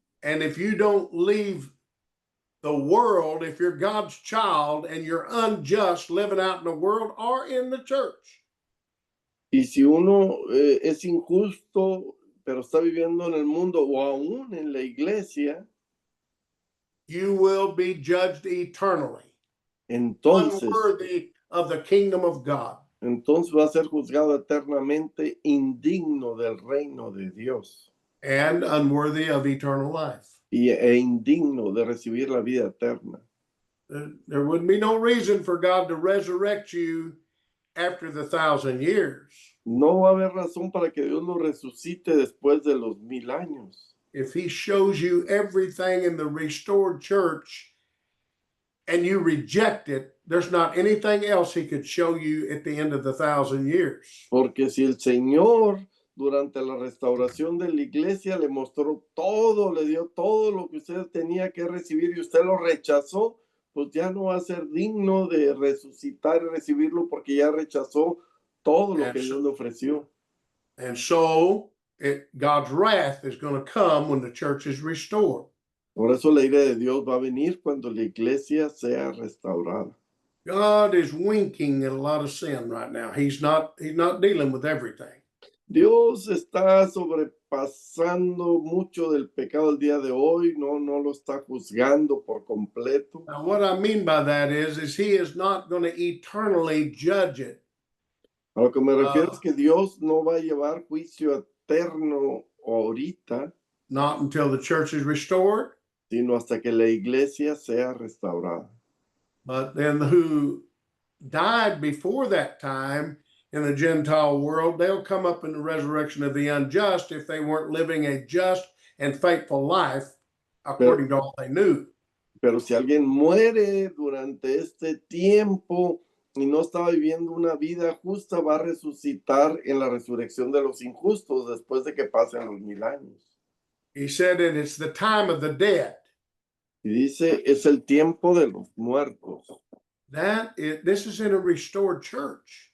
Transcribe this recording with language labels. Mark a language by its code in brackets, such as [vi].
[en] and if you don't leave the world, if you're God's child and you're unjust living out in the world or in the church, [es] y si uno es injusto pero está viviendo en el mundo o aún en la iglesia, [en] you will be judged eternally. [es] Entonces, [en] unworthy of the kingdom of God. [es] Entonces va a ser juzgado eternamente indigno del reino de Dios. [en] And unworthy of eternal life. [es] E indigno de recibir la vida eterna. [en] There would be no reason for God to resurrect you after the 1,000 years. [es] No va a haber razón para que Dios lo resucite después de los 1000 años. [en] If he shows you everything in the restored church and you reject it, there's not anything else he could show you at the end of the 1,000 years. [es] Porque si el Señor durante la restauración de la iglesia le mostró todo, le dio todo lo que usted tenía que recibir y usted lo rechazó, pues ya no va a ser digno de resucitar y recibirlo porque ya rechazó todo lo que Dios le ofreció. [en] And so God's wrath is going to come when the church is restored. [es] Por eso la ira de Dios va a venir cuando la iglesia sea restaurada. [en] God is winking at a lot of sin right now. He's not dealing with everything. [es] Dios está sobrepasando mucho del pecado el día de hoy, no lo está juzgando por completo. [en] Now, what I mean by that is he is not going to eternally judge it. [es] A lo que me refiero es que Dios no va a llevar juicio eterno ahorita. [en] Not until the church is restored. [es] Sino hasta que la iglesia sea restaurada. [en] But then who died before that time in the Gentile world, they'll come up in the resurrection of the unjust if they weren't living a just and faithful life according to all they knew. [es] Pero si alguien muere durante este tiempo y no estaba viviendo una vida justa, va a resucitar en la resurrección de los injustos después de que pasen los 1000 años. [en] He said that it's the time of the dead. [es] Y dice, es el tiempo de los muertos. [en] This is in a restored church.